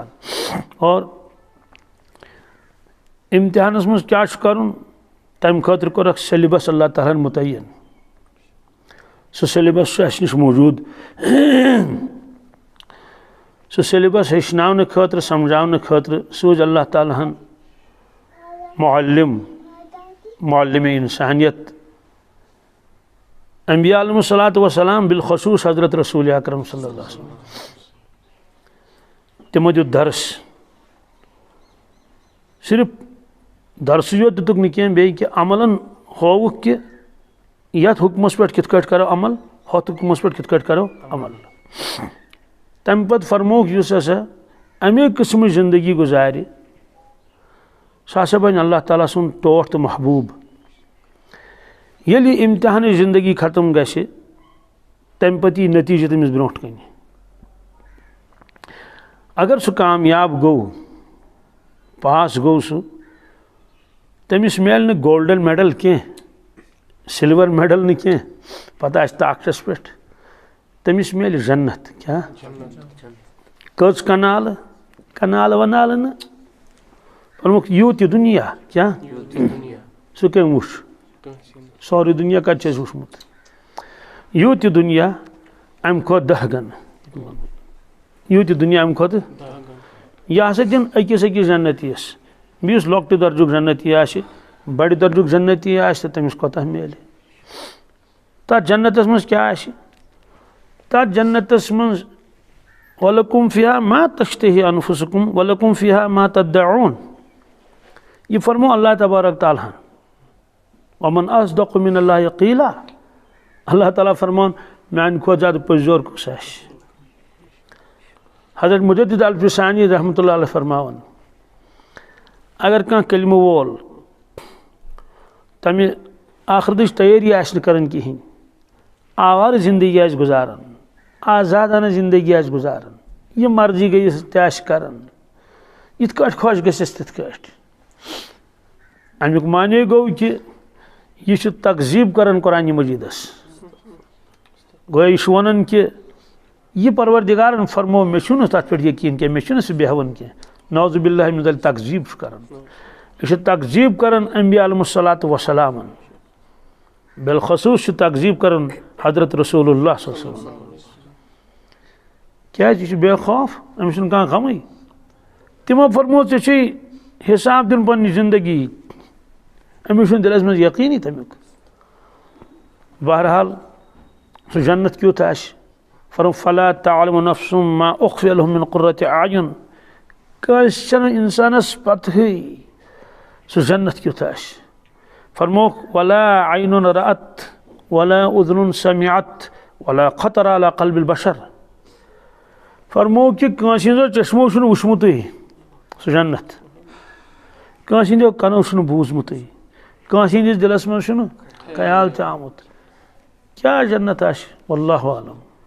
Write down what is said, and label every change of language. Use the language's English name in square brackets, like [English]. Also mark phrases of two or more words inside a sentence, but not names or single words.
[Kashmiri] اور امتحانس منٛز کیٛاہ چھُ کرُن؟ تمہِ خٲطرٕ کوٚرکھ سیلبس اللہ تعالیٰ ہن مُتعین. سُہ سیلبس چھُ اسہِ نِش موٗجوٗد. سُہ سیلبس ہیٚچھناونہٕ خٲطرٕ، سمجھاونہٕ خٲطرٕ سوٗز اللہ تعالیٰ ہن معلِمِ انسانیت انبیاء [Arabic] علیہم الصلاۃ وسلام، [Kashmiri] بالخصوص حضرت رسول اکرم [Arabic] صلی اللہ علیہ وسلم. [Kashmiri] تِمو دیُت درس. صرف درسٕے یوت دِتُکھ نہٕ کینٛہہ، بیٚیہِ کہِ عملن ہووُکھ کہِ یتھ حُکمس پٮ۪ٹھ کِتھ کٲٹھۍ کرو عمل، ہُتھ حُکمس پٮ۪ٹھ کِتھ کٲٹھۍ کرو عمل. تمہِ پتہٕ فرمووُکھ یُس ہسا امے قٕسمٕچ زندگی گُزارِ، سُہ ہسا بنہِ اللہ تعالیٰ سُنٛد ٹوٹھ تہٕ محبوٗب. ییٚلہِ یہِ امتحانٕچ زندگی ختم گژھِ، تمہِ پتہٕ یی نتیٖجہٕ تٔمِس برونٛٹھ کنہِ. اگر سہ کامیاب گو پاس گو سہ تمس میل نہ [English] golden medal [Kashmiri] کی [English] silver medal [Kashmiri] نہ کی پتہ آسہ طاقتس پہ تمس میل جنت کیا کٔژ کنال ونال نا فرموک یوت دنیا کیا سہ کم وچھ سوری دنیا کت چھ وچھمت یوت دنیا ام کھوت 10 گن یوت دنیا ام کھوت یہ ہسا دن اکس جنتیس بیس لۄکٹہِ درجُک جنتی آسہِ بڑِ درجُک جنتی آسہِ تٔمِس کوتاہ میلہِ تتھ جنتس منٛز کیٛاہ آسہِ تتھ جنتس منٛز [Arabic] وَلَكُمْ فِيهَا مَا تَشْتَهِي أَنفُسُكُمْ وَلَكُمْ فِيهَا مَا تَدَّعُونَ [Kashmiri] یہ فرمو اللہ تبارک تعالیٰ [Arabic] وَمَنْ أَصْدَقُ مِنَ اللَّهِ قِيلًا [Kashmiri] اللہ تعالیٰ فرمان میانہِ کھۄتہٕ زیادٕ پٔزیور کُس آسہِ حضرت مجدد الفسانی [Arabic] رحمۃ اللہ علیہ [Kashmiri] فرماون اگر کانٛہہ کلمہٕ وول تمہِ آخرتٕچ تیٲری آسہِ نہٕ کران کِہیٖنۍ آوارٕ زندگی آسہِ گُزاران آزادانہ زندگی آسہِ گُزاران یہ مرضی گٔیِس تہِ آسہِ کران یِتھ کٲٹھۍ خۄش گژھٮ۪س تِتھ کٲٹھۍ امیُک معنے گوٚو کہِ یہ چھُ تقزیٖب کران قرآنہِ مجیٖدس گویا یہ چھُ ونان کہِ یہ پروردگارن فرمو مےٚ چھُنہٕ تتھ پٮ۪ٹھ یقیٖن کینٛہہ مےٚ چھُنہٕ سُہ بیہوان کینٛہہ [Arabic] نعوذ باللہ من ذلک [Kashmiri] تقزیٖب چھُ کران یہ چھُ تقزیٖب کران انبیاء [Arabic] علیہم الصلاۃ وسلامن [Kashmiri] بالخصوص چھُ تقزیٖب کران حضرت رسول اللہ [Arabic] صلی اللہ علیہ وسلم [Kashmiri] کیٛازِ یہِ چھُ بے خوف أمِس چھُنہٕ کانٛہہ غمٕے تِمو فرمو ژےٚ چھُے حساب دیُن پننہِ زندگی أمِس چھُنہٕ دِلس منٛز یقیٖنی تمیُک بہرحال سُہ جنت کیُتھ آسہِ فرم [Arabic] فلا تعلم نفس ما اخفی لهم من قرۃ اعین [Kashmiri] کٲنٛسہِ چھنہٕ انسانس پتہٕے سُہ جنت کیُتھ آسہِ فرموکھ [Arabic] ولا عین رأت ولا اذن سمعت ولا خطر على قلب البشر [Kashmiri] فرمو کہ کٲنٛسہِ ہٕنٛزو چشمو چھُنہٕ وٕچھمُتٕے سُہ جنت کٲنٛسہِ ہٕنٛدیو کنو چھُنہٕ بوٗزمُتٕے کٲنٛسہِ ہٕنٛدِس دلس منٛز چھُنہٕ خیال تہِ آمُت کیٛاہ جنت آسہِ [Arabic] واللہ عالم